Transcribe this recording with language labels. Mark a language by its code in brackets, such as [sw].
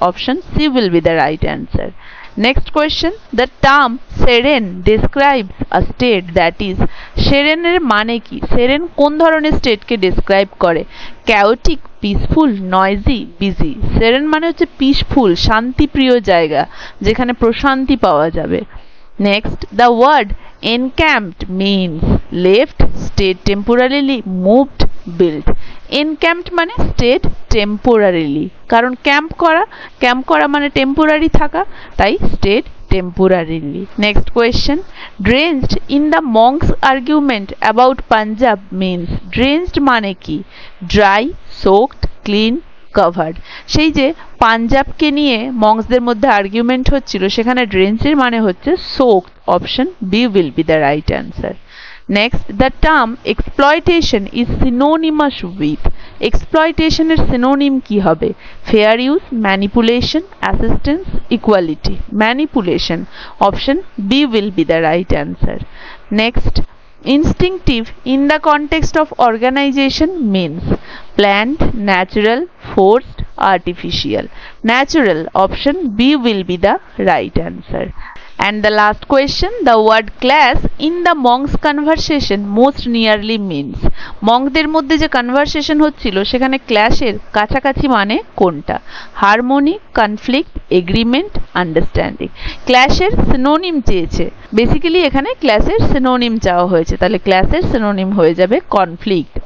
[en] Option C will be the right answer. Next question, the term serene describes a state that is, serene [bn] এর মানে কি? [en] serene [bn] কোন ধরনের [en] State কে describe করে? chaotic, peaceful, noisy, busy। [bn] serene মানে হচ্ছে peaceful, শান্তিপ্রিয় জায়গা, যেখানে প্রশান্তি পাওয়া যাবে। [en] Next, the word encamped means left, stayed temporarily, moved, built। [bn] encamped মানে [en] stayed temporarily, [bn] কারণ ক্যাম্প করা মানে টেম্পোরারি থাকা, তাই stayed temporarily। [en] Next question, drenched in the monk's argument about Punjab means। drenched [bn] মানে কি? [en] dry, soaked, clean, covered। [bn] সেই যে পাঞ্জাবকে নিয়ে মংসদের মধ্যে আর্গুমেন্ট হচ্ছিল, সেখানে ড্রেঞ্চের মানে হচ্ছে soaked. [en] Option B will be the right answer. Next, the term exploitation is synonymous with. এক্সপ্লয়টেশনের synonym [bn] কি হবে? [en] Fair use, manipulation, assistance, equality. Manipulation. Option B will be the right answer. Next, instinctive in the context of organization means planned, natural, forced, artificial। natural। option B will be the right answer। And the last question, the word class in the monks conversation most nearly means। [bn] মঙ্কদের মধ্যে যে conversation হচ্ছিল, সেখানে ক্ল্যাশের কাছাকাছি মানে কোনটা? [en] Harmony, conflict, agreement, understanding. [bn] ক্ল্যাশের synonym চেয়েছে, basically এখানে ক্ল্যাশের synonym চাওয়া হয়েছে, তাহলে ক্ল্যাশের সিনোনিম হয়ে যাবে কনফ্লিক্ট।